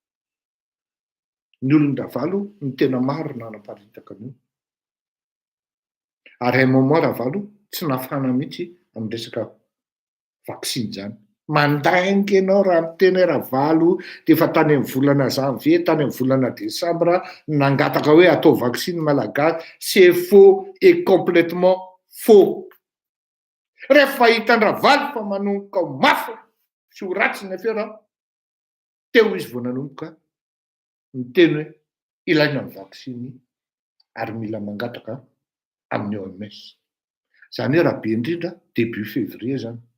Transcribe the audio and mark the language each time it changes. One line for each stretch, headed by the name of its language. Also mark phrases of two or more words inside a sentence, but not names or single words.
Malagasy: ny olon-davalo ny tena maro nanaparitaka an'io ary moment ravalo tsy nafana mihitsy amin'ny resaka vaccine zany mandaingy ianao raha miteny ravalo de efa tany amin'ny volana janvier tany amin'ny volana décembre nangataka hoe atao vaccine malagasy
French: c'est faux et complètement faux
Malagasy: rehefa hitan-dravalo fa manomboka ho mafy sy ho ratsy ny afera teo izy vao nanomboka miteny hoe ilaina ny vaccine ary mila mangataka amin'ny OMS zany hoe raha be indrindra
French: début février
Malagasy: zany